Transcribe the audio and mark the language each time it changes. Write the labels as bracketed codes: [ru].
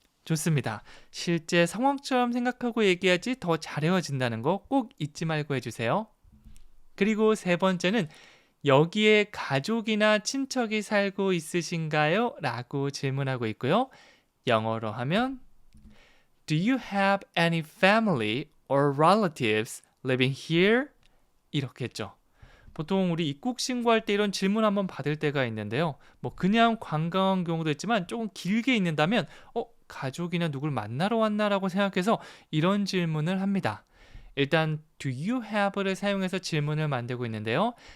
[ko] 좋습니다. 실제 상황처럼 생각하고 얘기해야지 더 잘 외워진다는 거 꼭 잊지 말고 해주세요. 그리고 세 번째는 여기에 가족이나 친척이 살고 있으신가요? 라고 질문하고 있고요. 영어로 하면 [en] Do you have any family or relatives living here? [ko] 이렇게 했죠. 보통 우리 입국 신고할 때 이런 질문 한번 받을 때가 있는데요. 뭐 그냥 관광한 경우도 있지만 조금 길게 있는다면 가족이나 누굴 만나러 왔나라고 생각해서 이런 질문을 합니다. 일단 do you have를 사용해서 질문을 만들고 있는데요.